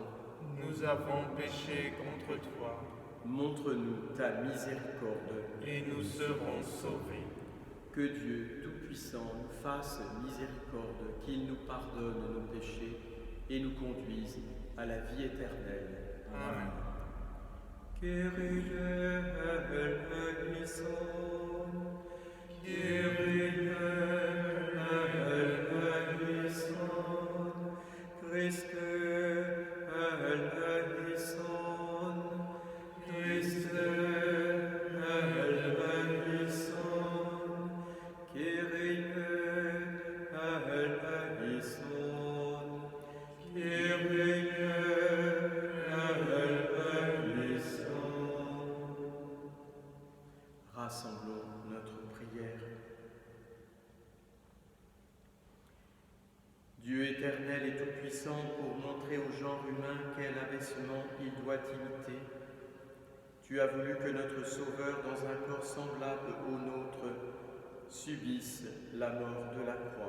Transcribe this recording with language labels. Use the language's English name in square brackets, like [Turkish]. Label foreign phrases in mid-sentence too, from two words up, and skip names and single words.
[French] Nous avons péché contre toi, Montre-nous ta miséricorde. et nous serons sauvés. Que Dieu Tout-Puissant nous fasse miséricorde, qu'il nous pardonne nos péchés et nous conduise à la vie éternelle. Amen. [Greek] Κύριε ελέησον, Κύριε ελέησον, Χριστέ ελέησον, Χριστέ ελέησον, Κύριε ελέησον, Κύριε ελέησον. [French] Rassemblons notre prière. Dieu éternel et tout-puissant, pour montrer au genre humain quel abaissement il doit imiter, tu as voulu que notre Sauveur, dans un corps semblable au nôtre, subisse la mort de la croix.